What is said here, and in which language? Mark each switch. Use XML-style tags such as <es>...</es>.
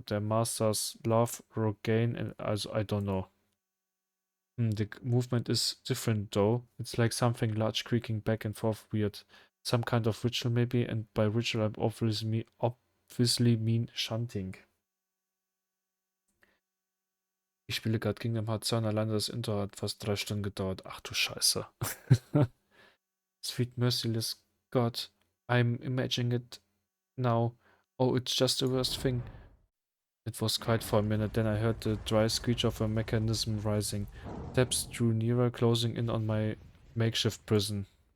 <en>Their masters love, Rogaine, and also I don't know. The movement is different though. It's like something large creaking back and forth weird. Some kind of ritual maybe, and by ritual I obviously mean shunting.</en> <de>Ich spiele gerade Kingdom Hearts 2 und alleine das Intro hat fast 3 Stunden gedauert. Ach du Scheiße.</de> <en>Sweet merciless God, I'm imagining it now. Oh, it's just the worst thing. It was quiet for a minute, then I heard the dry screech of a mechanism rising. Steps drew nearer, closing in on my makeshift prison.</en>